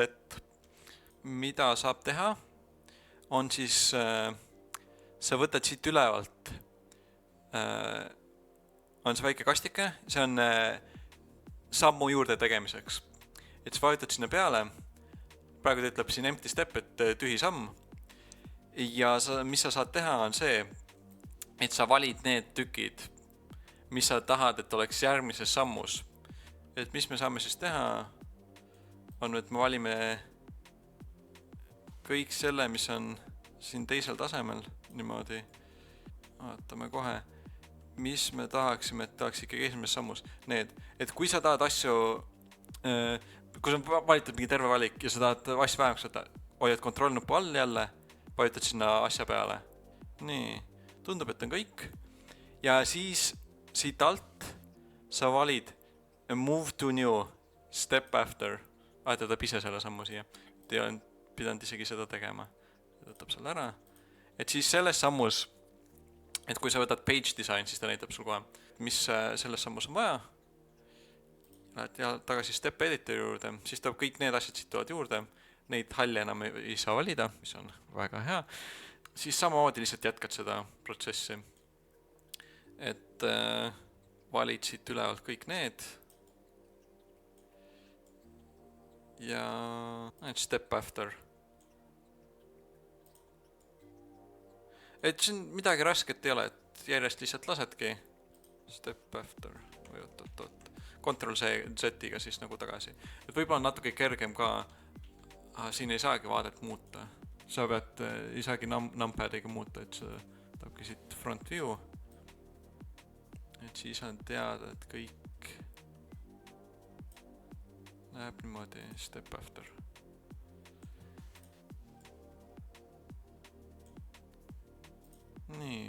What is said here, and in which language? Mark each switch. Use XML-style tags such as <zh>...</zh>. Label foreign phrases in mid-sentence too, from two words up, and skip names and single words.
<et>Mida saab teha, on siis, sa võtad siit ülevalt, on see väike kastike, see on sammu juurde tegemiseks. Et sa vajutad sinna peale, praegu ta ütleb siin</et> <en>empty step,</en> <et>et tühi samm. Ja mis sa saad teha, on see, et sa valid need tükid, mis sa tahad, et oleks järgmises sammus. Et mis me saame siis teha, on, et me valime kõik selle, mis on siin teisel tasemel, niimoodi. Vaatame kohe, mis me tahaksime, et tahaks ikkagi esimeses sammus. Need, et kui sa tahad asju, kui sa valitud mingi terve valik ja sa tahad asju vähemaks võtta, hoiad kontrollnupu all jälle, vajutad sinna asja peale. Nii, tundub, et on kõik. Ja siis siit alt sa valid</et> <en>move to new, step after.</en> <et>Vahetada ise selle sammu siia. Te olen pidanud isegi seda tegema. Võtab selle ära. Et siis selles sammus, et kui sa võtad</et> <en>page design,</en> <et>siis ta näitab sul kohe, mis selles sammus on vaja. Lähed tagasi</et> <en>step editor</en> <et>juurde, siis tuleb kõik need asjad siit tulevad juurde. Neid halli enam ei saa valida, mis on väga hea. Siis samamoodi lihtsalt jätkad seda protsessi. Et valid siit ülevalt kõik need.</et> <en>Ja step after.</en> <et>Et siin midagi rasket ei ole, et järjest lihtsalt lasedki.</et> <en>Step after.</en> <et>Või oot. Ctrl Z-iga siis nagu tagasi. Et võib-olla on natuke kergem ka. Siin ei saagi vaadet muuta. Sa pead isegi numpadiga muuta, et see tahabki siit</et> <en>front view.</en> <et>Et siis on teada, et kõik läheb niimoodi</et> <en>step after.</en> <et>Nii.</et>